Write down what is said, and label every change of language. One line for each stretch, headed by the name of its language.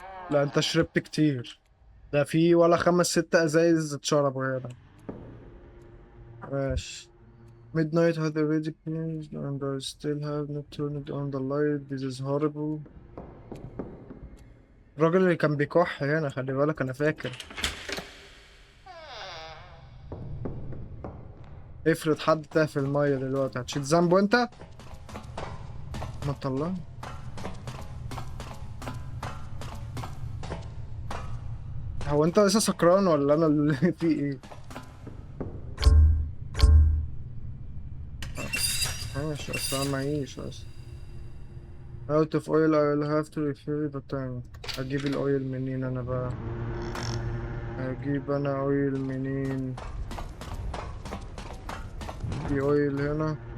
Arabic: لا انت شربت كتير، ده في ولا 5 6 ازايز اتشربوا هنا. ماشي.
English: Midnight has already changed and I still have not turned on the light. This is horrible.
Arabic: الراجل اللي كان بيكح هنا، خلي بالك انا فاكر. افرض حد تاه في المية دلوقتي، هتشيل ذنبه انت؟ ما تطلع. هو انت لسه سكران ولا انا اللي في ايه؟ ماشي، اصل انا معيش اصلا.
English: Out of oil I'll have to refill the tank.
Arabic: اجيب الاويل منين انا بقى؟ اجيب انا اويل منين؟ في اويل هنا.